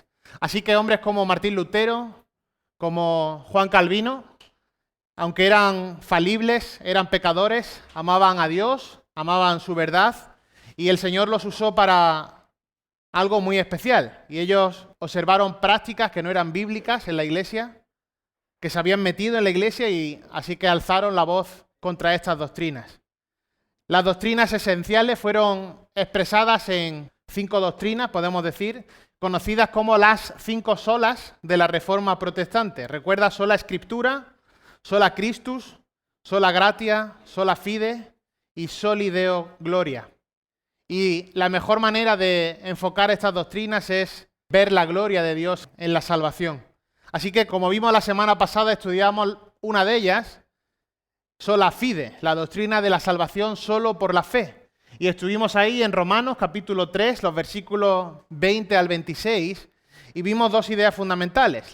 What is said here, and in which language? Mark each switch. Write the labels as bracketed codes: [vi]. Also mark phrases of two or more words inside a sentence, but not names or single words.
[es] Así que hombres como Martín Lutero, como Juan Calvino, aunque eran falibles, eran pecadores, amaban a Dios, amaban su verdad, y el Señor los usó para algo muy especial, y ellos observaron prácticas que no eran bíblicas en la iglesia, que se habían metido en la iglesia, y así que alzaron la voz contra estas doctrinas. Las doctrinas esenciales fueron expresadas en 5 doctrinas, podemos decir, conocidas como las 5 solas de la Reforma Protestante. Recuerda: sola Escritura, [la] sola Christus, sola Gratia, sola Fide y soli Deo Gloria. [es] Y la mejor manera de enfocar estas doctrinas es ver la gloria de Dios en la salvación. Así que, como vimos la semana pasada, estudiamos una de ellas, [la] sola fide, [es] la doctrina de la salvación solo por la fe. Y estuvimos ahí en Romanos capítulo 3, los versículos 20 al 26, y vimos 2 ideas fundamentales.